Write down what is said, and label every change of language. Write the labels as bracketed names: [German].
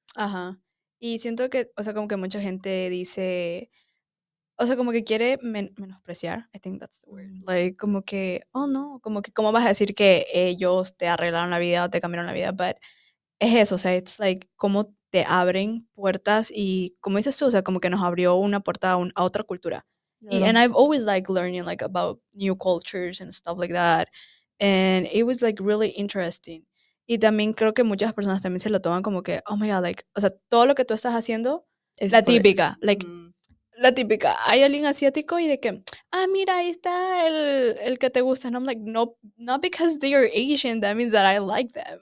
[Spanish] Ajá. Y siento que, o sea, como que mucha gente dice, o sea, como que quiere menospreciar, [English] I think that's the word. Ujú. [Spanish] Like, como que, oh no, como que, ¿cómo vas a decir que ellos te arreglaron la vida o te cambiaron la vida? But es eso, o sea, [English] it's like [Spanish] cómo te abren puertas y como dices tú, o sea, como que nos abrió una puerta a otra cultura. [English] And [Spanish] Claro. [English] I've always like learning like about new cultures and stuff like that. And it was like really interesting. [Spanish] Y también creo que muchas personas también se lo toman como que, [English] oh my god, [Spanish] like, o sea, todo lo que tú estás haciendo, Es la por... típica, like, Ujú. la típica, hay alguien asiático y de que, mira, ahí está el que te gusta. [English] And I'm like, no, not because they are Asian, that means that I like them.